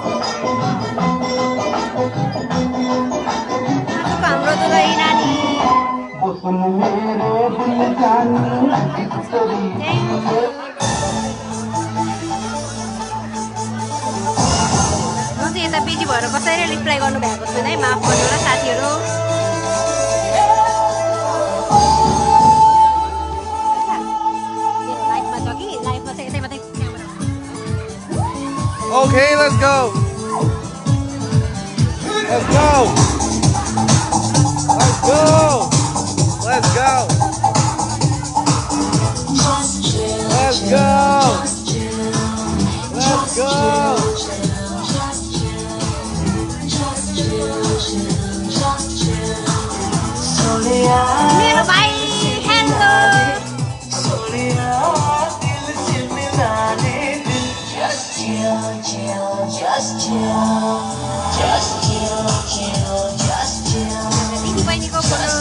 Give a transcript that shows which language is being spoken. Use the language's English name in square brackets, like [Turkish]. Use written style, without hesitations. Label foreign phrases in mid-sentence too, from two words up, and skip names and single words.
[Nepali] हाम्रो दुलही नानी [Hindi] तुम मेरे दिल जानी तेरी [Nepali] म चाहिँ यता बिजी भएर कसैले रिप्लाई गर्नु भएको छैन है, माफ गर्नु होला साथीहरू। लाइफमा छ कि लाइफमा चाहिँ यतै मात्रै क्यामेरा। [English] Okay, let's go. Let's go. Let's go. Let's go. Let's go. Let's go. [Nepali] मेरो भाइ हेलो। दिदी बहिनीको फोटो।